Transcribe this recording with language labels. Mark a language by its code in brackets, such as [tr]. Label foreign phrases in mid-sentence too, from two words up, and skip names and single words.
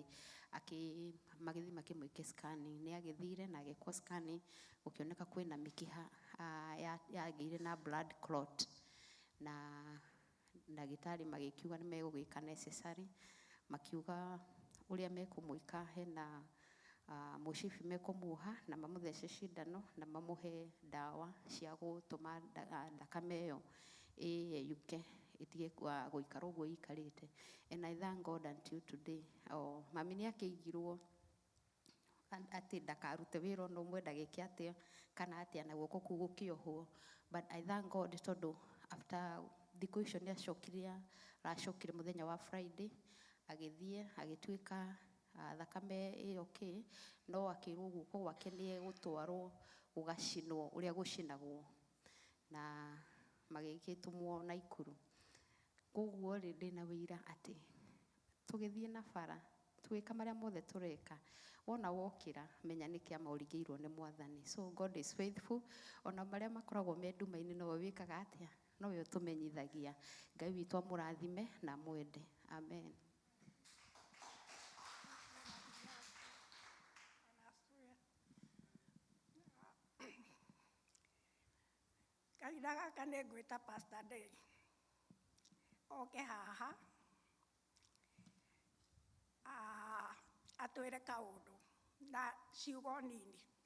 [ki] magithi makimwike scanning, ni agithire na agekwo scanning gukioneka kwina mikiha yagiire na [en] blood clot, [ki] na ndagitari magikiuga ni megugika necessary, makiuga uria mekumwika hena mushifi mekumuha na mamuthece cindano na mamuhe dawa cia gutuma thakame iyo yuke itige guikara uguo ikarite. [en] And I thank God until today. [ki] Mami ni akigirwo ati ndakarute wira ono umwe ndagike atia kana atia na guoko kuu gukiohwo, [en] but I thank God [ki] tondu after thiku icio ni acokire muthenya wa Friday agithie agituika thakame iyo okay, no akirwo guoko gwake ni egutwarwo gugacinwo uria gucinagwo na magigitumwo na ikuru. Koguo ri ndina wira ati tugithie na bara twika maria mothe tureka, wona wokira menya niki amaurigirwo ni Mwathani. [en] So God is faithful. [ki] Ona maria makoragwo me nduma-ini no wikaga atia, no we utumenyithagia. Ngai witu amurathime na mwende. Amen. Kahinda gaka nĩ ngwĩta Pastor Day oke haha atwĩre kaũndũ na ciugo nini.